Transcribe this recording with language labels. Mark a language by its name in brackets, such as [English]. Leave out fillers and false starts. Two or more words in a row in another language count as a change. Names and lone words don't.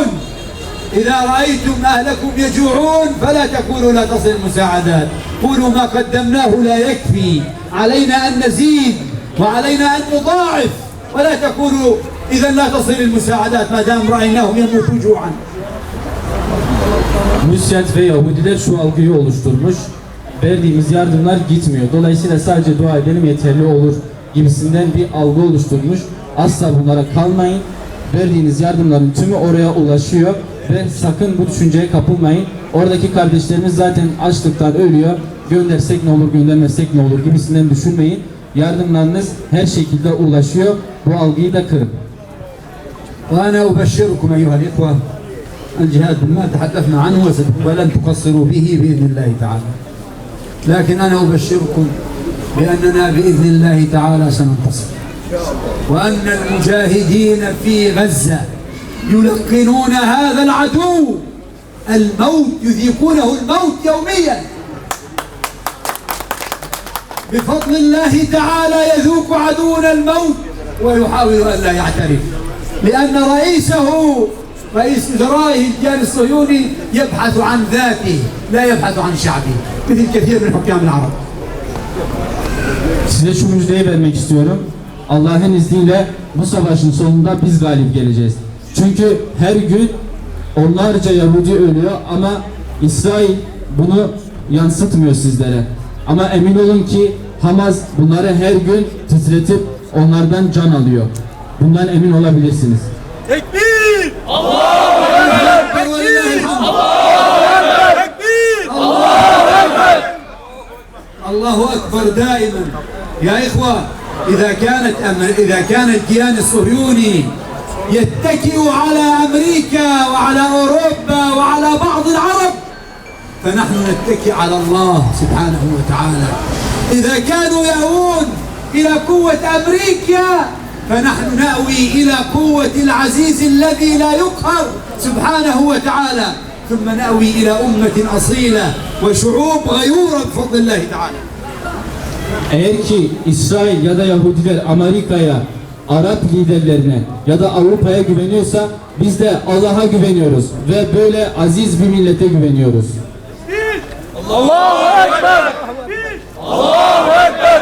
[Arabic] إذا رأيتم أهلكم يجوعون فلا تقولوا لا تصل المساعدات، قولوا ما قدمناه لا يكفي، علينا أن نزيد وعلينا أن نضاعف، ولا تقولوا إذا لا تصل المساعدات ما دام رأيناهم يموتوا جوعا. [Turkish] Müsyat ve Yahudiler şu algıyı oluşturmuş. Verdiğimiz yardımlar gitmiyor. Dolayısıyla sadece dua edelim yeterli olur gibisinden bir algı oluşturmuş. Asla bunlara kalmayın. Verdiğiniz yardımların tümü oraya ulaşıyor ve sakın bu düşünceye kapılmayın. Oradaki kardeşlerimiz zaten açlıktan ölüyor. Göndersek ne olur, göndermezsek ne olur gibisinden düşünmeyin. Yardımlarınız her şekilde ulaşıyor. Bu algıyı da kırın. [Arabic] وأنا أبشركم أيها الإخوة، الجهاد بالمال تحدثنا عنه ولن تقصروا به بإذن الله تعالى، لكن أنا أبشركم بأننا بإذن الله تعالى سننتصر، وأن المجاهدين في غزة يلقنون هذا العدو الموت، يذيقونه الموت يوميا. بفضل الله تعالى يذوق عدونا الموت ويحاول أن لا يعترف، لأن رئيس وزرائه الكيان الصهيوني يبحث عن ذاته لا يبحث عن شعبه مثل كثير من حكام العرب. [Turkish] Size şu müjdeyi vermek istiyorum. Allah'ın izniyle bu savaşın sonunda biz galip geleceğiz. Çünkü her gün onlarca Yahudi ölüyor ama İsrail bunu yansıtmıyor sizlere. Ama emin olun ki Hamas bunları her gün titretip onlardan can alıyor. Bundan emin olabilirsiniz. Tekbir! [Arabic] الله أكبر! الله أكبر! الله أكبر! الله أكبر دائما. يا إخوة، إذا كان الكيان الصهيوني يتكئ على أمريكا وعلى أوروبا وعلى بعض العرب، فنحن نتكئ على الله سبحانه وتعالى. إذا كانوا يأوون إلى قوة أمريكا فنحن نأوي إلى قوة العزيز الذي لا يقهر سبحانه وتعالى، ثم نأوي إلى أمة أصيلة وشعوب غيورة بفضل الله تعالى. [Turkish] Eğer ki İsrail ya da Yahudiler Amerika'ya, Arap liderlerine ya da Avrupa'ya güveniyorsa biz de Allah'a güveniyoruz ve böyle aziz bir millete güveniyoruz. [Arabic] الله أكبر! الله أكبر!